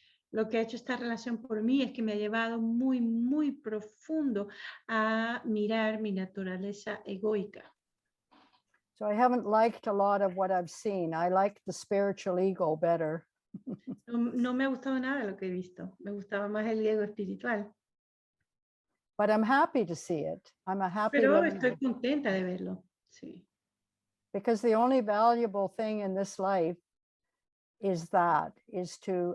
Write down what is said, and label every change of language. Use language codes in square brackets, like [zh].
[es] Lo que ha hecho esta relación por mí es que me ha llevado muy, muy profundo a mirar mi naturaleza egoica. [en] So I haven't liked a lot of what I've seen. I like the spiritual ego better. [es] No me ha gustado nada lo que he visto. Me gustaba más el ego espiritual. [en] But I'm happy to see it. I'm a happy [es] Pero [en] living [es] estoy contenta de verlo. Sí. [en] because the only valuable thing in this life is to